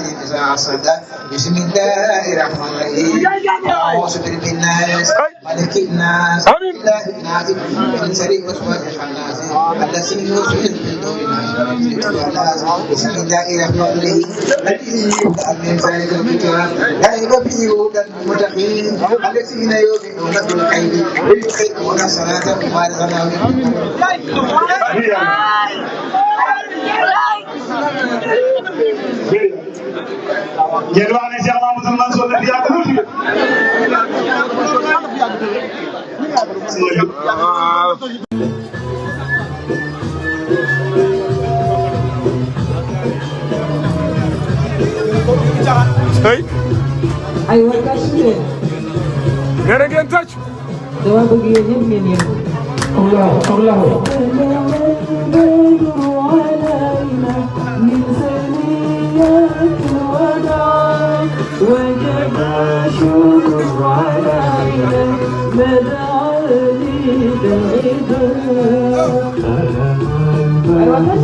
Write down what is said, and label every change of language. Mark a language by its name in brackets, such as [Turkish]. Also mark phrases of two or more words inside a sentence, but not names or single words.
[Arabic] إذا حسد بسم الله الرحمن الرحيم أعوذ برب الناس ملك الناس إله الناس من شر وسواس الخناس الذي يوسوس في صدور الناس بسم الله الرحمن الرحيم الذي يبدأ من ذلك الكتاب لا ريب فيه هدى للمتقين الذين يؤمنون بالغيب ويقيمون الصلاة ومما رزقناهم [Wolof] ngeen wax ne Cheikh Mamadou Mansour la fi yàgg tuuti ay wa tàcc leen. nee na ngeen tàcc. dama bëgg yéen ñëpp ngeen yëngu. Allah. [Arabic] وجب شكر علينا مدعاني بعيدا أيوة